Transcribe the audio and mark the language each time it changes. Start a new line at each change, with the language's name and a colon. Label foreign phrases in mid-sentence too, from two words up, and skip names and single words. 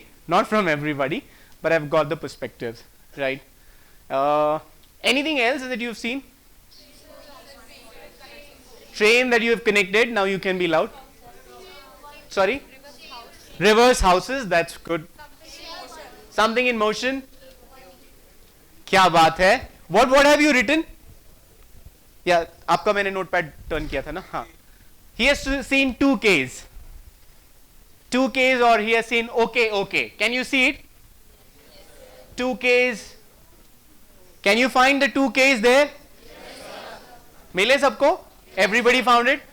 English: Not from everybody, but I've got the perspectives, right? Anything else that you've seen? Train that you have connected. Now you can be loud. Sorry? Reverse houses. That's good. Something in motion.
Hindi: क्या बात है?
English: What have you written? Yeah,
Hindi: आपका मैंने
English: notepad turn
Hindi: किया था ना? हाँ.
English: He has seen 2Ks. 2Ks or he has seen okay. Can you see it? 2Ks. Can you find the 2Ks there?
Hindi: मिले सबको?
English: Everybody found it?